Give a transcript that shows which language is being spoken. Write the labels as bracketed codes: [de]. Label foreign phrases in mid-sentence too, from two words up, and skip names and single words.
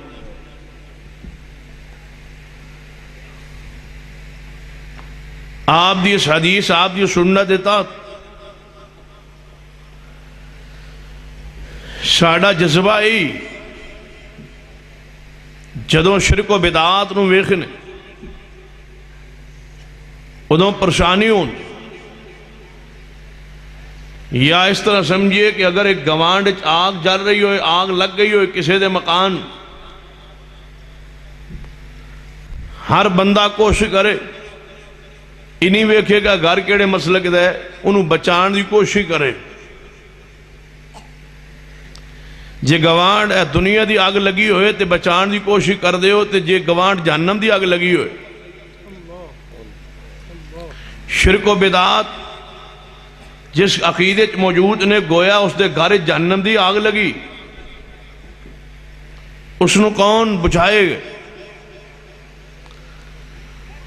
[pa] آپ دی اس حدیث، آپ دی سنت دیتا ساڑا جذبہ ہی جدوں شرک و بدعات نو ویکھنے ادوں پریشانی ہون، یا اس طرح سمجھیے کہ اگر ایک گوانڈ آگ جل رہی ہوئے، آگ لگ گئی ہوئے کسی دے مکان، ہر بندہ کوشش کرے، انہی ویکھے گا گھر کیڑے مسلک دے، انہوں بچان دی کوشش کرے۔ جے گوانڈ دنیا دی آگ لگی ہوئے تے بچان دی کوشش کر دے ہو، تے جے گوانڈ جہنم دی آگ لگی ہوئے، شرک و بدعات جس عقیدے موجود نے گویا اس دے گھر جہنم دی آگ لگی، اس نو کون بجھائے گا؟